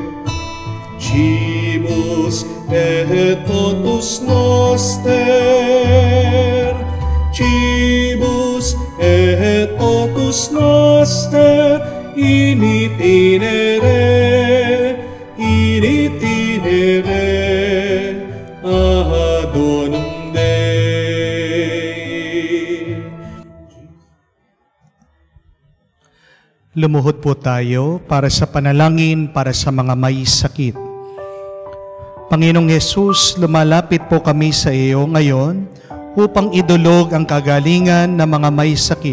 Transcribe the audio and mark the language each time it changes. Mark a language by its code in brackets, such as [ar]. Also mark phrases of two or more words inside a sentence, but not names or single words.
[la] Cibus et potus noster, cibus et potus noster, in itinere ad donum Dei. [tl] Lumuhod po tayo para sa panalangin para sa mga may sakit. Panginoong Hesus, lumalapit po kami sa iyo ngayon upang idulog ang kagalingan ng mga may sakit.